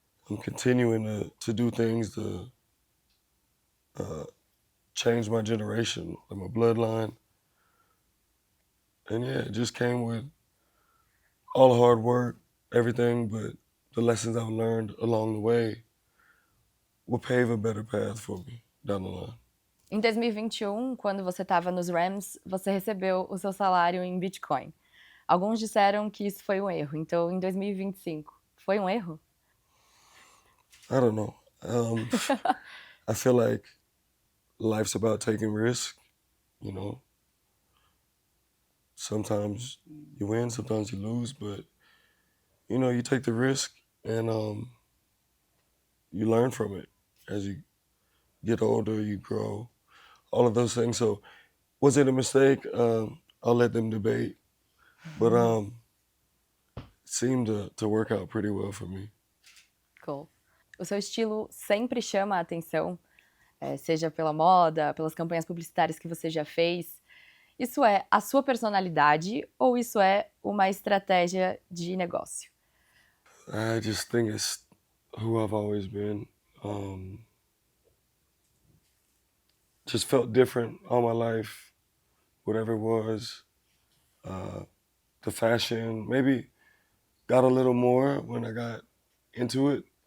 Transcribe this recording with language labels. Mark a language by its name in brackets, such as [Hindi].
[English] I'm continuing to do things to change my generation, like my bloodline. And yeah, it just came with all the hard work, everything, but the lessons I've learned along the way will pave a better path for me down the line. [Portuguese] Em 2021, quando você estava nos Rams, você recebeu o seu salário em Bitcoin. Alguns disseram que isso foi um erro. Então, em 2025, foi um erro? [English] I don't know. I feel like life's about taking risk, Sometimes you win, sometimes you lose, but you take the risk and you learn from it as you get older, you grow, all of those things. So was it a mistake? I'll let them debate, but it seemed to work out pretty well for me. Cool. [Portuguese] O seu estilo sempre chama a atenção, seja pela moda, pelas campanhas publicitárias que você já fez. Isso é a sua personalidade ou isso é uma estratégia de negócio? [English] I just think it's who I've always been. Just felt different all my life, whatever it was. The fashion, maybe got a little more when I got into it.